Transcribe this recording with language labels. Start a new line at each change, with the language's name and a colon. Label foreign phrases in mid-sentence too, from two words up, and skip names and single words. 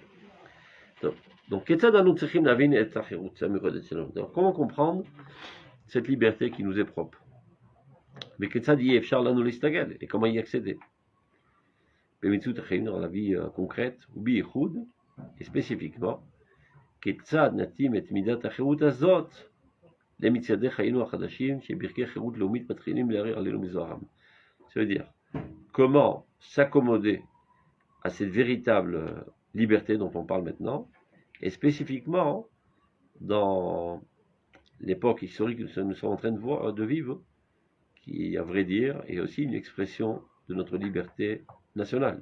French: Donc, comment comprendre cette liberté qui nous est propre? Mais et comment y accéder? Dans la vie concrète, et spécifiquement,
Hebrew: כיצד נתאים את מידת החירות הזאת למצעדי חיינו החדשים שברכי חירות לאומית מתחילים להריר עלינו מזוהרם.
French: Ça veut dire, comment s'accommoder à cette véritable liberté dont on parle maintenant, et spécifiquement dans l'époque historique que nous sommes en train de vivre, qui, à vrai dire, est aussi une expression de notre liberté nationale.